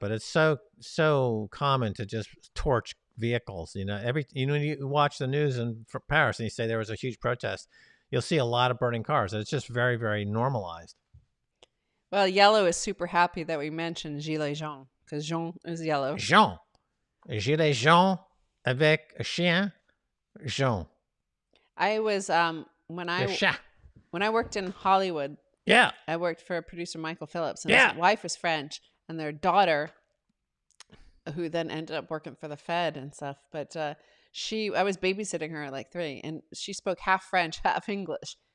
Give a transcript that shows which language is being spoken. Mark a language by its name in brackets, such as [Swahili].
[English] But it's so common to just torch vehicles. You know, when you watch the news in Paris and you say there was a huge protest, you'll see a lot of burning cars. And it's just very, very normalized. Well, Yellow is super happy that we mentioned Gilets jaunes because jaune is yellow. [French] Jaune. Gilets jaunes avec un chien. [English] Jean. I was when I worked in Hollywood. Yeah. I worked for producer Michael Phillips, and his wife was French, and their daughter, who then ended up working for the Fed and stuff. But I was babysitting her at like 3, and she spoke half French, half English.